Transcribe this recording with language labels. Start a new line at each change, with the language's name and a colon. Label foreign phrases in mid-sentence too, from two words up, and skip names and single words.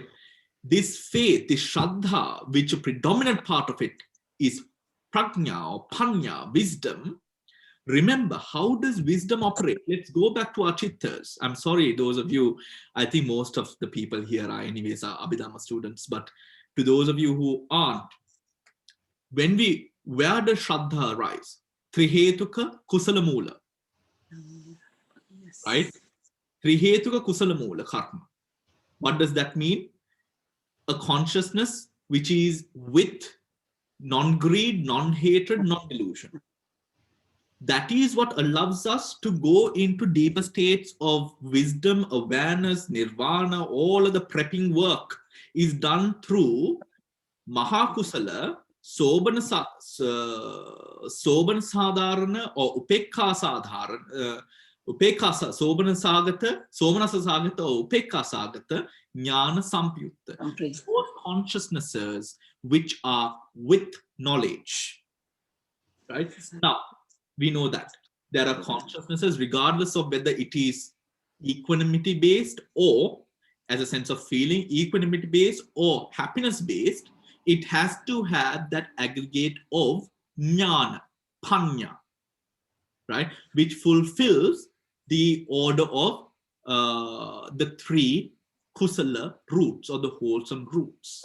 English: This faith, this shraddha, which a predominant part of it is prajna or panya, wisdom. Remember, how does wisdom operate? Let's go back to our chittas. I'm sorry, those of you, I think most of the people here are anyways are Abhidhamma students, but to those of you who aren't, when we where does Shraddha arise?
Pali: Trihetuka kusala moola,
English: Yes. right?
Pali: Trihetuka kusala moola karma.
English: What does that mean? A consciousness which is with non-greed, non-hatred, non-delusion. That is what allows us to go into deeper states of wisdom, awareness, nirvana. All of the prepping work is done through
Pali: Mahakusala, Sobana Sadharana or Upekha Sadharana, Upekha Sobana Sagata, Somanasa Sagata or Upekha Sagata, Jnana Sampyutta.
English: Those consciousnesses which are with knowledge. Right? Now, we know that there are consciousnesses, regardless of whether it is equanimity based or as a sense of feeling, equanimity based or happiness based, it has to have that aggregate of jnana, panya, right, which fulfills the order of the three kusala roots or the wholesome roots.